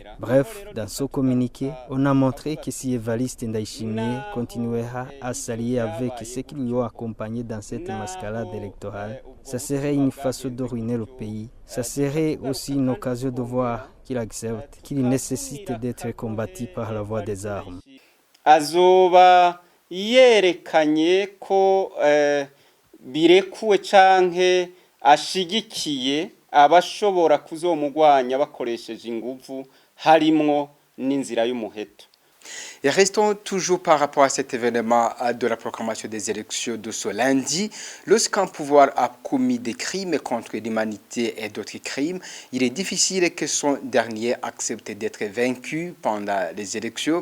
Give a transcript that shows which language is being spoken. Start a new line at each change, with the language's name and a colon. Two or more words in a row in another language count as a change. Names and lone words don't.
French: Bref, dans ce communiqué, on a montré que si Evariste Ndayishimiye continuera à s'allier avec ceux qui lui ont accompagné dans cette mascarade électorale, ça serait une façon de ruiner le pays. Ça serait aussi une occasion de voir qu'il accepte qu'il nécessite d'être combattu par la voie des armes.
Rundi: Azoba yerekanye ko birekuwe canke ashigikiye abashobora kuzomugwanya bakoresheje inguvu harimwo n'inzira y'umuheto.
French: Et restons toujours par rapport à cet événement de la proclamation des élections de ce lundi. Lorsqu'un pouvoir a commis des crimes contre l'humanité et d'autres crimes, il est difficile que son dernier accepte d'être vaincu pendant les élections.